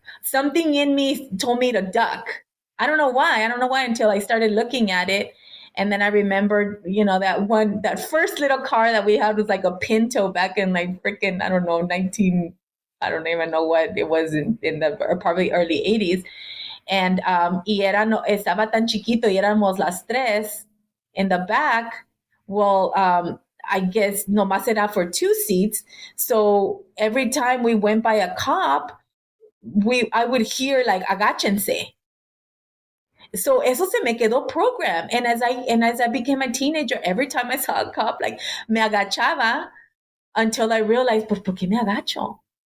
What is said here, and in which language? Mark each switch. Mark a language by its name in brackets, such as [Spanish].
[English] Something in me told me to duck. I don't know why. I don't know why until I started looking at it. And then I remembered, that first little car that we had was like a Pinto back in like freaking, I don't know, 19, I don't even know what it was in the probably early 80s. [Spanish] And estaba tan chiquito y éramos las tres [English] in the back. Well, I guess [Spanish] nomás era [English] for 2 seats. So every time we went by a cop, I would hear like agáchense. So [Spanish] eso se me quedó [English] programmed. And as I became a teenager, every time I saw a cop, like [Spanish] me agachaba [English] until I realized, [Spanish] pues, ¿por qué me agacho?